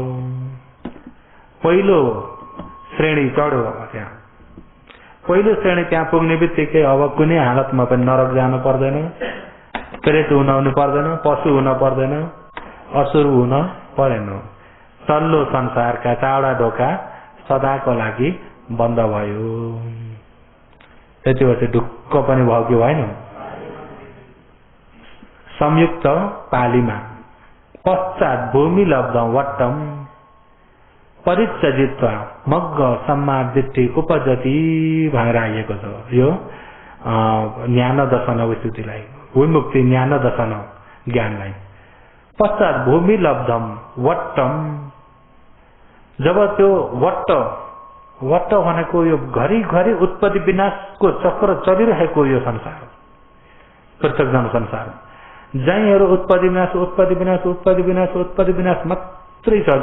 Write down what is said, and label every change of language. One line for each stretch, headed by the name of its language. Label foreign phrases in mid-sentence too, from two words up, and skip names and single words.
Nepali: पहिलो श्रेणी चढ्यो, त्यहाँ पहिलो श्रेणी त्यहाँ पुग्ने बित्तिकै अब कुनै हालतमा पनि नरक जानु पर्दैन, प्रेत हुन पर्दैन, पशु हुन पर्दैन, असुर हुन परेन। तल्लो संसारका 4वटा ढोका सदाको लागि बन्द भयो। त्यति भएपछि ढुक्क पनि भयो कि भएन। संयुक्त पालीमा
Pali: पश्चात भूमि लब्धम वट्टम परित्यजित्वा मग्ग सम्मादिति उपजति
Nepali: भनेर आइएको छ। यो ज्ञान दर्शन विस्तुतिलाई, विमुक्ति ज्ञान दर्शन ज्ञानलाई।
Pali: पश्चात भूमि लब्धम वट्टम,
Nepali: जब त्यो वट्ट भनेको यो घरिघरि उत्पत्ति विनाशको चक्र चलिरहेको यो संसार, पृथकजन संसार, जहीँहरू उत्पत्ति विनाश उत्पत्ति विनाश उत्पत्ति विनाश उत्पत्ति विनाश मात्रै छ।